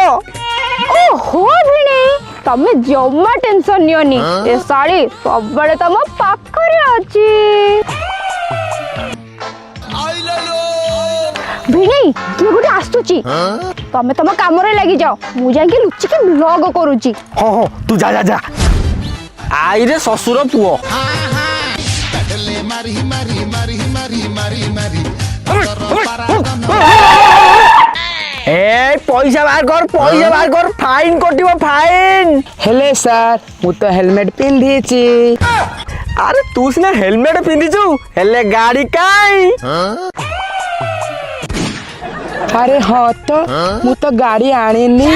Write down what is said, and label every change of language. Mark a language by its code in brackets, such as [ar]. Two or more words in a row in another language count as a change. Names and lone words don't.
[or] ଓହୋ ଭିଣେଇ ତମେ ଜମା ଟେନସନ ନିଅନି ଏ ଶାଢୀ ସବୁବେଳେ ତମ ପାଖରେ ଅଛି ଭିଣେଇ କିଏ ଗୋଟେ ଆସୁଛି ତମେ ତମ କାମରେ ଲାଗିଯାଅ ମୁଁ ଯାଇକି ଲୁଚିକି ବ୍ଲଗ କରୁଛି ହଁ ହଁ ତୁ ଯା ଯା ଯା ଆଇରେ ଶ୍ୱଶୁର ପୁଅ ମାରି ମାରି ମାରି ମାରି ମାରି ଏ ପଇସା ବାହାର କର ଫାଇନ କଟିବୋ ଫାଇନ। ହେଲେ ସାର ମୁ ତ ହେଲମେଟ ପିନ୍ଧିଛି। ଆରେ ତୁ ସିନା ହେଲମେଟ ପିନ୍ଧିଛୁ ହେଲେ ଗାଡ଼ି କାଇଁ। ଆରେ ହଁ ତ ମୁ ତ ଗାଡ଼ି ଆଣିନି।